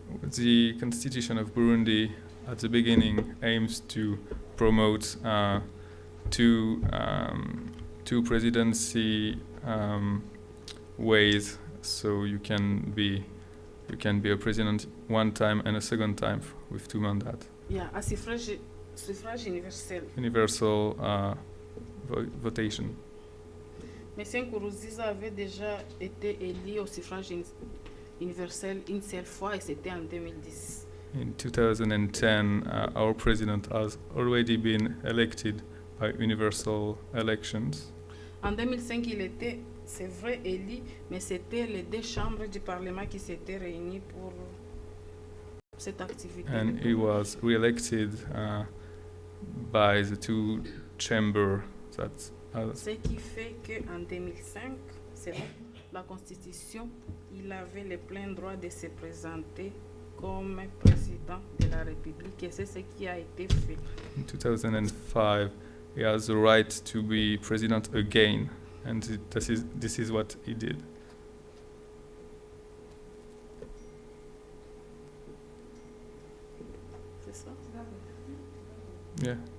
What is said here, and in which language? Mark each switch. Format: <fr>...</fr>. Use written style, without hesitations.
<en>The constitution of Burundi at the beginning aims to promote two presidency ways, so you can be a president one time and a second time with two mandats.</en> <fr>Yeah, à suffrage universel.</fr> <en>Universal votation.</en> <fr>M. Nkurunziza avait déjà été élu au suffrage universel une seule fois et c'était en 2010.</fr> <en>In 2010, our president has already been elected by universal elections.</en> <fr>En 2005, il était, c'est vrai, élu, mais c'était les deux chambres du Parlement qui s'étaient réunies pour cette activité.</fr> <en>And he was re-elected by the two chambers that</en> <fr>Ce qui fait qu'en 2005, c'est vrai, la Constitution, il avait le plein droit de se présenter comme président de la République et c'est ce qui a été fait.</fr> <en>in 2005 he has the right to be president again, and this is what he did.</en> <fr>C'est ça?</fr> <en>Yeah.</en>